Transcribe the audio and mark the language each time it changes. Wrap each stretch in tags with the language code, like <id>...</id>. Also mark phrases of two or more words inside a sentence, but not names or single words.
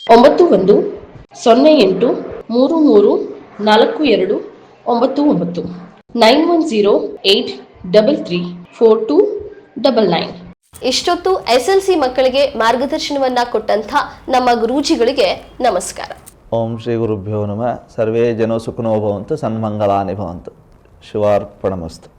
<kn>9138334299 9108334299. ಇಷ್ಟೊತ್ತು SLC ಮಕ್ಕಳಿಗೆ ಮಾರ್ಗದರ್ಶನವನ್ನ ಕೊಟ್ಟಂತ ನಮ್ಮ ಗುರೂಜಿಗಳಿಗೆ ನಮಸ್ಕಾರ.</kn> <sa>ಓಂ ಶ್ರೀ ಗುರುಭ್ಯೋ ನಮಃ. ಸರ್ವೇ ಜನೋ ಸುಖಿನೋ ಭವಂತು, ಸನ್ಮಂಗಳಾನಿ ಭವಂತು. ಶಿವಾರ್ಪಣಮಸ್ತು.</sa>